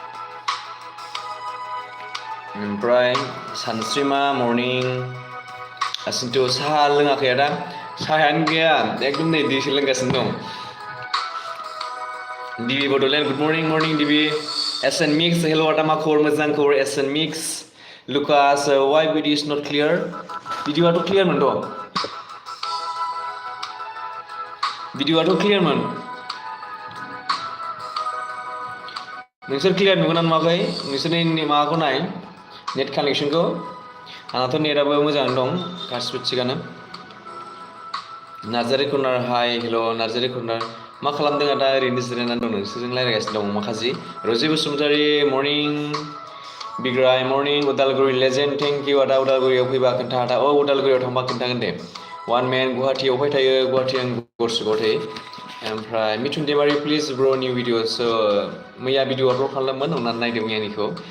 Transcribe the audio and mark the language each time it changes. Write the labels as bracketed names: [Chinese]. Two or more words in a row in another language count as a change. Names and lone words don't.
[Bodo] ओमफ्राय सानस्रिमा मर्निं Asinto साहा लोङाखै आदा साहायानो गैया एकदम नै दैसो लोंगासिनो दं DB Bodoland [English] good morning [Bodo] DB SN Mix hello ada मा खबर मोजां खबर SN Mix Lucas [English] why video is not clear video [Bodo] आथ' clear मोन द' video आथ' clear मोन नोंसोर clear नुगोना नुवाखै नोंसोरनि माबाखौ नाय नेट कानेक्शनखौ आंनाथ' नेटआबो मोजाङानो दं गासिबो थिगानो नार्जारि कर्नार हाय हेल' नार्जारि कर्नार मा खालामदों आदा ओरैनो जिरायनानै दं नोंसोरजों रायज्लायगासिनो दं माखासे रजि बसुमतारी मर्निं बिग्राय मर्निं उदालगुरि लेजेन्ड [English] thank you [Bodo] आदा उदालगुरियाव फैबा खोन्था आदा औ उदालगुरियाव थांबा खोन्थागोन दे वान मेन गुवाहाटियाव अफाय थायो गुवाहाटि आं गरसेगाव थायो ओमफ्राय मिथुन दैमारि [English] please bro new videos [Bodo] मैया भिडिअ आपल'ड खालामदोंमोन अननानै नायदो मैयानिखौ